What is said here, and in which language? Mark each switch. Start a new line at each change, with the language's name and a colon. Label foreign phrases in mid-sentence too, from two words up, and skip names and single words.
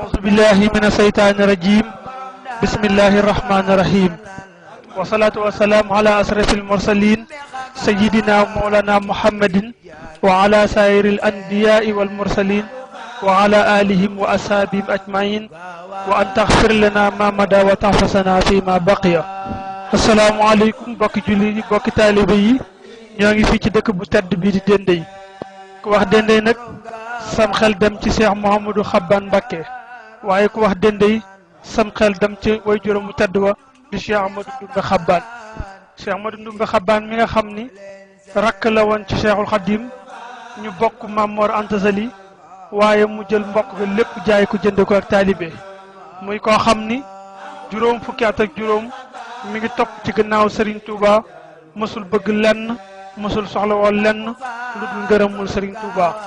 Arabic: بالله من الشيطان الرجيم بسم الله الرحمن الرحيم والصلاة والسلام على أشرف المرسلين سيدنا مولانا محمد وعلى سائر الأنبياء والمرسلين وعلى آلهم وأصحابهم أجمعين وأن تغفر لنا ما مدى وتحفظنا فيما بقي. السلام عليكم
Wolof: بokk julli yi bokk taalibe yi ñoo ngi fii ci dëkk bu tedd bi di Dendey ku wax Dendey nag sam xel dem ci Cheikh Mouhamadou Xabbaan Mbacké waaye ku wax Dendey sam xel dem ci way juróom mu tedd wa di Cheikh Ahmadou Ndoumbé Xabbaan. Cheikh Ahmadou Ndoumbé Xabbaan mi nga xam ni rakk la woon ci Cheikhul Khadim ñu bokk Maam Mor Anta Sali waaye mu jël mbokk ga lépp jaay ko jënd ko ak taalibe muy koo xam ni juróom fukki at ak juróom mi ngi topp ci gannaaw Serigne Touba mësul bëgg lenn mësul soxla woon lenn lu dul ngërëmul Serigne Touba